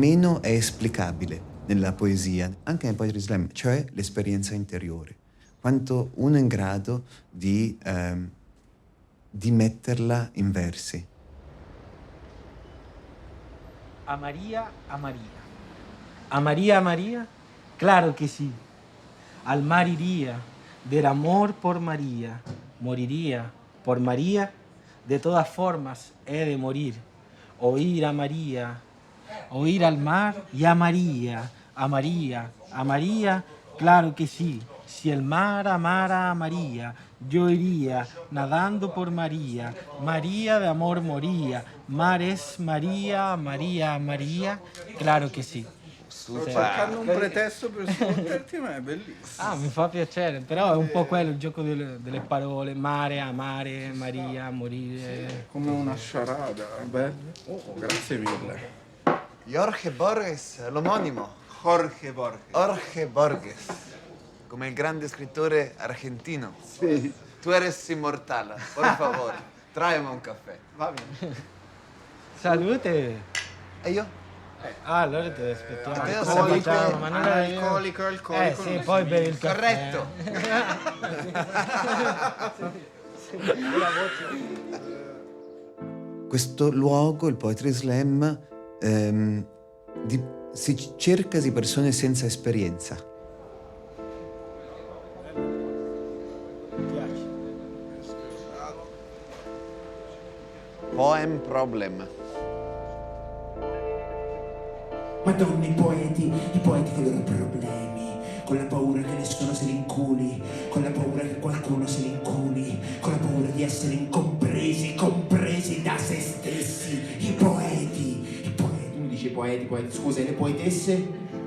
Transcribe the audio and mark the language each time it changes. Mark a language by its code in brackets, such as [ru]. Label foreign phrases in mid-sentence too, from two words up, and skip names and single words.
[it] meno è esplicabile nella poesia, anche nel Poetry Slam, cioè l'esperienza interiore. Quanto uno è in grado di metterla in versi. [es] Amaría a María. ¿Amaría a María? Claro que sí. Al mar iría, del amor por María. Moriría por María, de todas formas he de morir. Oír a María, oír al mar y a María, a María, a María, claro que sí. Si el mar amara a María, yo iría nadando por María. María de amor moría. Mar es María, María, María, claro che sì. [it] Sto cercando un pretesto per sfotterti, ma è bellissimo. Ah, mi fa piacere, però è un po' quello il gioco delle parole. Mare, amare, Maria, morire. Come una sciarada, bello. Oh, grazie mille. Jorge Borges, l'omonimo. Jorge Borges. Jorge Borges, come il grande scrittore argentino. Sì. [es] Tu eres inmortal, por favor, tráeme un caffè. [it] Va bene. Salute! E io? Ah, allora te aspettiamo. Alcolico, Ma non è Alcolico. sì, non poi si bevi il dice. caffè. Corretto. Questo luogo, il Poetry Slam, si cerca di persone senza esperienza. [en] Poem problem. [it] Madonna, i poeti con i loro problemi, con la paura che nessuno se li inculi, con la paura che qualcuno se li inculi, con la paura di essere incompresi, compresi da se stessi. I poeti, tu mi dici poeti, scusa, e le poetesse?